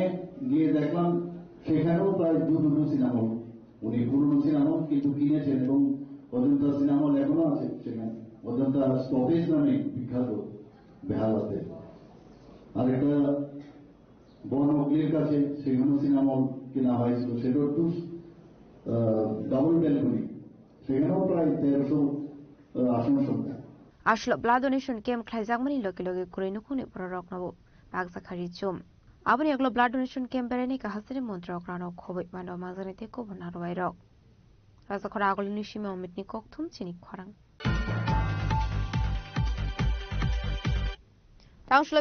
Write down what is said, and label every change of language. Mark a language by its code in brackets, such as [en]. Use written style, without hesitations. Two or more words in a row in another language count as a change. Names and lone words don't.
[bn] গিয়ে দেখলাম সেখানেও প্রায় দুটো সিনেমা উনি পুরনো সিনেমা কিন্তু কিনেছেন এবং অজন্তা সিনেমা এখনো আছে সেখানে অজন্তা স্টপেজ নামে বিখ্যাত বেহালাতে আর একটা বনগ্লির কাছে সেখানে সিনেমা কেনা হয়েছিল সেটা একটু ডাবল ব্যালকনি সেখানেও প্রায় 1300 আসন সংখ্যা [trp] Ashlo [en] blood donation camp [trp] khlaijagmani logi kurinu khuni porok nabo bagzakhari chum aboni aglo [en] blood donation camp [trp] bereni ka hasri montrok rano khoboi mano mazane te ko bana roi rok raja khora agolini shime omitni kokthum chini khorang Tangshla